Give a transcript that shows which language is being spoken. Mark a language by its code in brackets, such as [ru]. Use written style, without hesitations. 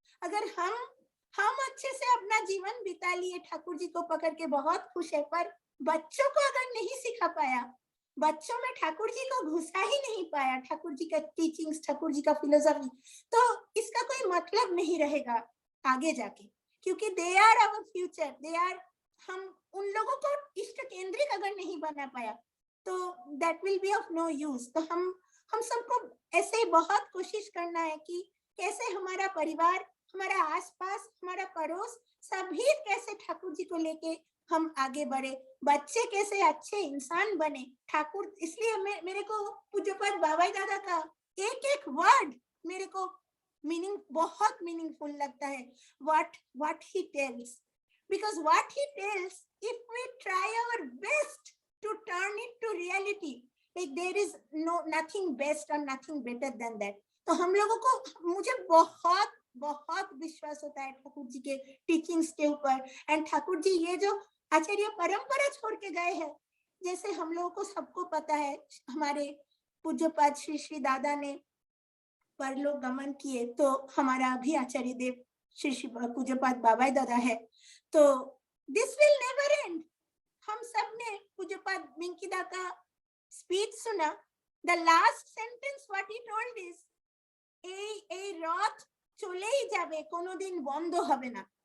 [hi] अगर हम अच्छे से अपना जीवन बिता लिए, ठाकुर जी को पकड़ के बहुत खुश है, पर बच्चों को अगर नहीं सिखा पाया, बच्चों में ठाकुर जी को घुसा ही नहीं पाया, ठाकुर जी का टीचिंग्स, ठाकुर जी का फिलोसफी, तो इसका कोई मतलब नहीं रहेगा आगे जाके, क्योंकि [en] they are our future, [hi] हम उन लोगों को इष्ट केंद्रित अगर नहीं बना पाया तो [en] That will be of no use. [hi] तो हम सबको ऐसे बहुत कोशिश करना है कि कैसे हमारा परिवार, हमारा आसपास, हमारा पड़ोस, सभी कैसे ठाकुर जी को लेके हम आगे बढ़े, बच्चे कैसे अच्छे इंसान बने। ठाकुर, इसलिए मेरे को पूज्यपाद बाबाई दादा का एक वर्ड मेरे को बहुत मीनिंगफुल लगता [en] है, what he tells, because what he tells, if we try our best to turn it to reality, like there is nothing best or nothing better than that। [hi] तो हम लोगों को, मुझे बहुत विश्वास होता है ठाकुर जी के टीचिंग्स के ऊपर। एंड ठाकुर जी ये जो आचार्य परंपरा छोड़ के गए हैं, जैसे हम लोगों को सबको पता है, हमारे पूज्यपाद श्री श्री दादा ने परलोक गमन किए, तो हमारा अभी आचार्य देव श्री श्री पूज्यपाद बाबाई दादा है। [en] तो this will never end. [hi] हम सब ने पूज्यपाद मिंकीदा का स्पीच सुना। [en] the last sentence what he told is, [bn] এই রথ চলেই যাবে, কোনোদিন বন্ধ হবে না।